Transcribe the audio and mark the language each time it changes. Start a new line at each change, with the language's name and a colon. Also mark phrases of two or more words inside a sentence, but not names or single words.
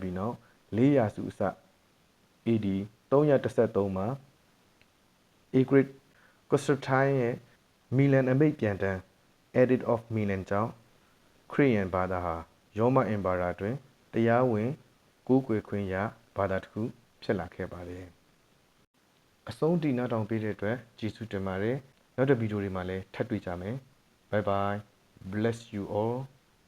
Burmese: ပြီးနောက်400စုအစ AD 313မှာ Agric Constantine ရဲ့မီလန်အမိန့်ပြန်တမ်း Edict of Milan ကြောင့်ခရစ်ယာန်ဘာသာဟာရောမအင်ပါရာတွင်တရားဝင်ကိုးကွယ်ခွင့်ရဘာသာတစ်ခုဖြစ်လာခဲ့ပါတယ်အဆုံးထိနားထောင်ပေးတဲ့အတွက်ကျေးဇူးတင်ပါတယ်နောက်တဲ့ဗီဒီယိုတွေမှာလည်းထပ်တွေ့ကြမယ်
English: Bye bye bless you all